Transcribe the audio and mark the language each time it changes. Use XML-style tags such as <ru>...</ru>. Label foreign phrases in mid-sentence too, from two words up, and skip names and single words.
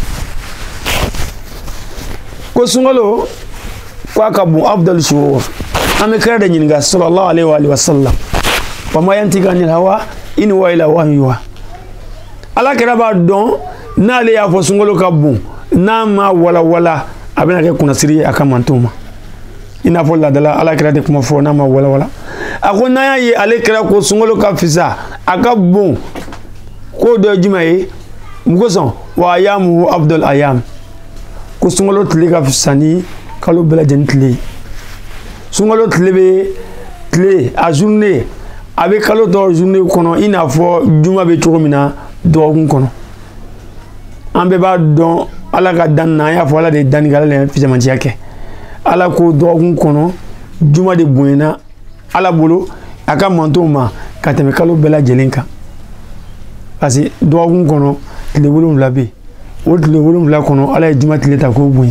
<bm>ko sunkalo ko a ka bon</bm> <ar>أفضل الشهور</ar> <bm>an bɛ kira de ɲininka</bm> <ar>صلى الله عليه وسلم وما ينطق عن الهوى إن هو إلا وحي يوحى</ar> <bm>ala kira b'a dɔn n'ale y'a fɔ sunkalo ka bon n'a ma walawala a bɛna kɛ kunnasiri ye a ka mantonw ma i n'a fɔ ladala ala kira de kuma fɔ n'a ma walawala a ko n'an y'a ye ale kira ko sunkalo ka fisa a ka bon ko dɔ ye jumɛn ye mun kosɔn</bm> <ar>وأيامه أفضل الأيام</ar> <bm>ko sunkalo tile ka fisa ni kalo bɛɛ lajɛlen tile ye sunkalo tile bɛ tile a journée a bɛ kalo tɔ journée kɔnɔ i n'a fɔ juma bɛ cogo min na dɔgɔkun kɔnɔ an bɛɛ b'a dɔn ala ka dan na an y'a fɔ ala de ye danni kɛ ala de ye fijamanciya kɛ ala ko dɔgɔkun kɔnɔ juma de bonyana ala bolo a ka mantonw ma ka tɛmɛ kalo bɛɛ lajɛlen kan</bm> <fr>parce que</fr> <bm>dɔgɔkun kɔnɔ tile 7 bɛ yen o tile 7 kɔnɔ ala ye juma tile ta k'o bonya</bm>